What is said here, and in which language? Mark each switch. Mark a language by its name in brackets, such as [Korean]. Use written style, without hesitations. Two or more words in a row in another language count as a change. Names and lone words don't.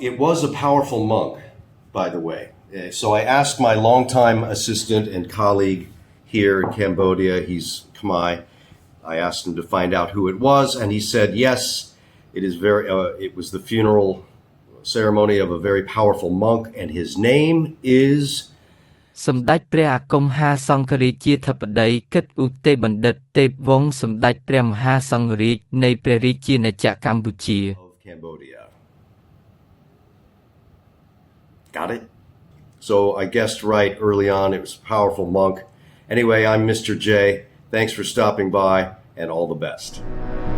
[English] It was a powerful monk, by the way. So I asked my longtime assistant and colleague here in Cambodia, he's Khmer. I asked him to find out who it was, and he said, yes, it is it was the funeral ceremony of a very powerful monk, and his name is [Khmer] សម្ដេចព្រះអាគមហាសង្ឃរាជាធិបតីកិត្តឧទេបណ្ឌិតទេពវង្សសម្ដេចព្រះមហាសង្ឃរាជនៃព្រះរាជាណាចក្រកម្ពុជា [English] of Cambodia. Got it? So I guessed right early on. It was a powerful monk. Anyway, I'm Mr. J. Thanks for stopping by, and all the best.